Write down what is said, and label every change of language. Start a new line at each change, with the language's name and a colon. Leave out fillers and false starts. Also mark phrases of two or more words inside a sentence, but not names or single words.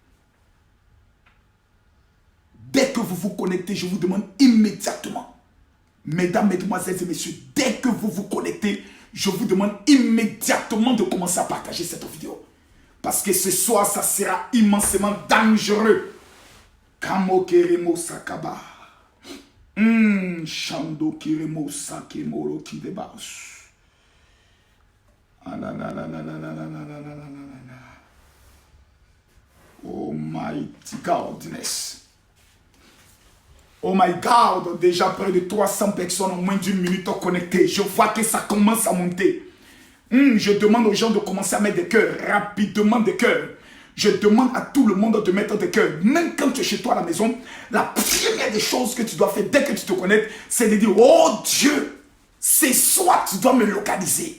French: Dès que vous vous connectez, je vous demande immédiatement. Mesdames, mesdemoiselles et messieurs, dès que vous vous connectez, je vous demande immédiatement de commencer à partager cette vidéo. Parce que ce soir, ça sera immensément dangereux. Kamo keremo sakaba. Shando kiremo sakemoro kidebas.
English: Oh mighty godness. Oh my God,
French: déjà près de 300 personnes en moins d'une minute connectées. Je vois que ça commence à monter. Je demande aux gens de commencer à mettre des cœurs, rapidement des cœurs. Je demande à tout le monde de mettre des cœurs. Même quand tu es chez toi à la maison, la première des choses que tu dois faire dès que tu te connectes, c'est de dire, oh Dieu, c'est soit tu dois me localiser.